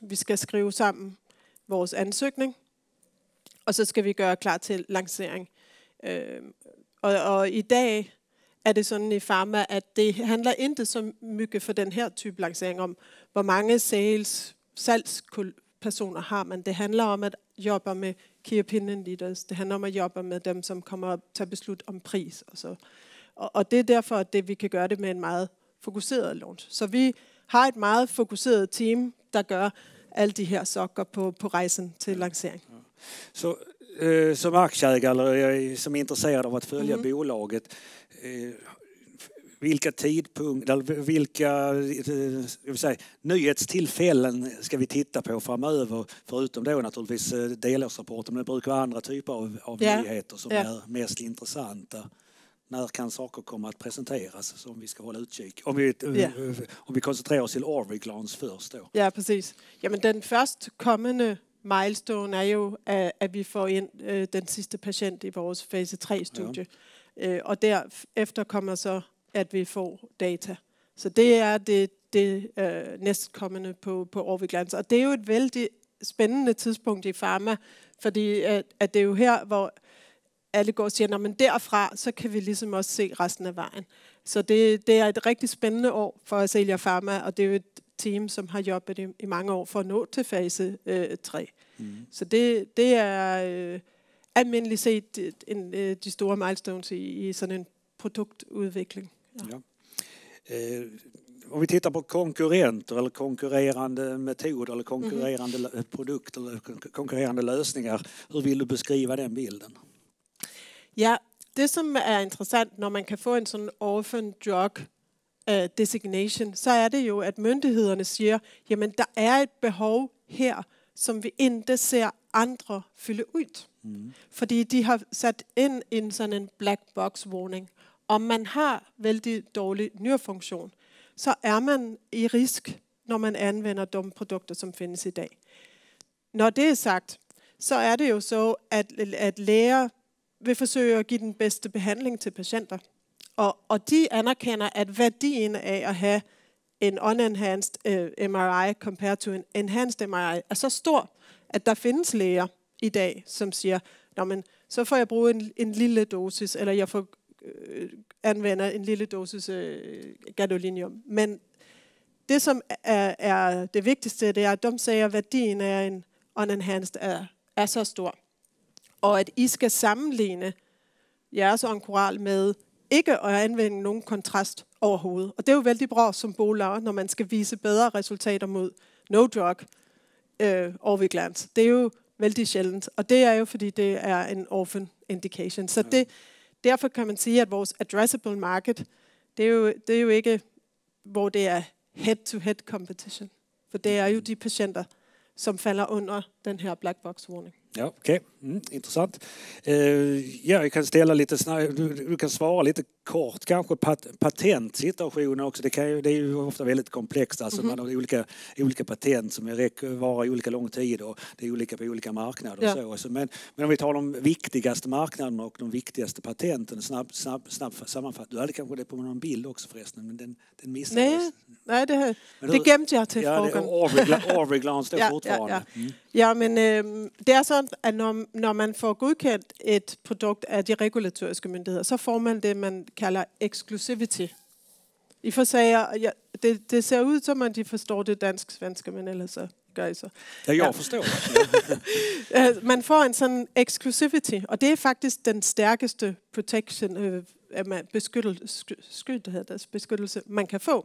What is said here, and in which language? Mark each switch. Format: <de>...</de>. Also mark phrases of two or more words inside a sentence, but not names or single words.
<da>Vi skal skrive sammen vores ansøgning. Og så skal vi gøre klar til lancering. Og i dag er det sådan i Pharma, at det handler ikke så mye for den her type lancering om, hvor mange salgspersoner har man. Det handler om at jobbe med</da> <en>key opinion leaders.</en> <da>Det handler om at jobbe med dem, som kommer at tage beslut om pris. Og det er derfor, at vi kan gøre det med en meget fokuseret launch. Så vi har et meget fokuseret team, der gør alle de her sokker på rejsen til lancering.</da> <sv>Så som aktieägare eller som är intresserad av att följa bolaget, vilka tidpunkter eller vilka nyhetstillfällen ska vi titta på framöver, förutom då naturligtvis delårsrapporten, men det brukar vara andra typer av nyheter som är mest intressanta. När kan saker komma att presenteras som vi ska hålla utkik? Om vi koncentrerar oss till Orviglans först då. Ja, precis.</sv> <da>Jamen, den først kommende milestone er jo, at vi får ind den sidste patient i vores fase 3-studie. Og derefter kommer så, at vi får data. Så det er det næstkommende på Orviglans. Og det er jo et vældig spændende tidspunkt i Pharma, fordi at det er jo her, hvor alle går og siger, men derfra, så kan vi ligesom også se resten af vejen. Så det er et rigtig spændende år for Ascelia Pharma, og det er jo et team, som har jobbet i mange år for at nå til fase 3. Så det er almindeligt set de store milestones i sådan en produktudvikling. Ja.</da> <sv>Om vi tittar på konkurrenter eller konkurrerande metoder eller konkurrerande produkter eller konkurrerande lösningar, hur vill du beskriva den bilden?</sv> <da>Ja, det som er interessant, når man kan få en sådan</da> <en>orphan drug designation,</en> <da>så er det jo, at myndighederne siger, jamen der er et behov her, som vi ikke ser andre fylde ud. Fordi de har sat ind en sådan en</da> <en>black box warning.</en> <da>Om man har vældig dårlig nyrefunktion, så er man i risk, når man anvender de produkter, som findes i dag. Når det er sagt, så er det jo så, at læger vil forsøge at give den bedste behandling til patienter. Og de anerkender, at værdien af at have en</da> <en>unenhanced MRI compared to</en> <da>en</da> <en>enhanced MRI</en> <da>er så stor, at der findes læger i dag, som siger, men så får jeg bruge en lille dosis, eller jeg får anvender en lille dosis gadolinium. Men det, som er det vigtigste, det er, at de siger, at værdien af en unenhanced er så stor. Og at I skal sammenligne jeres onkoral med ikke at anvende nogen kontrast overhovedet. Og det er jo vældig bra som bolag, når man skal vise bedre resultater mod</da> <en>no drug</en> <da>Orviglance. Det er jo vældig sjældent, og det er jo fordi det er en</da> <en>orphan indication.</en> <da>Så derfor kan man sige, at vores</da> <en>addressable market,</en> <da>det er jo ikke, hvor det er</da> <en>head-to-head competition.</en> <da>For det er jo de patienter, som falder under den här</da> <en>black box warning.</en> <sv>Ja, okej. Intressant. Jag kan ställa lite du kan svara lite kort kanske patentsituationen också. Det är ju ofta väldigt komplext. Alltså man har olika patent som varar i olika lång tid och det är olika på olika marknader och så. Men om vi talar om viktigaste marknaderna och de viktigaste patenten, snabb sammanfattning. Du hade kanske det på någon bild också förresten, men den missade jag. Nej, det gemte jag till frågan. Orviglance står fortfarande.</sv> <da>Ja, men det er sådan, at når man får godkendt et produkt af de regulatoriske myndigheder, så får man det, man kalder exclusivity. I får sige, det ser ud som, at de forstår det dansk-svenske, men ellers så gør I så. Ja, jeg forstår. Man får en sådan exclusivity, og det er faktisk den stærkeste protection, beskyttelse, man kan få.</da>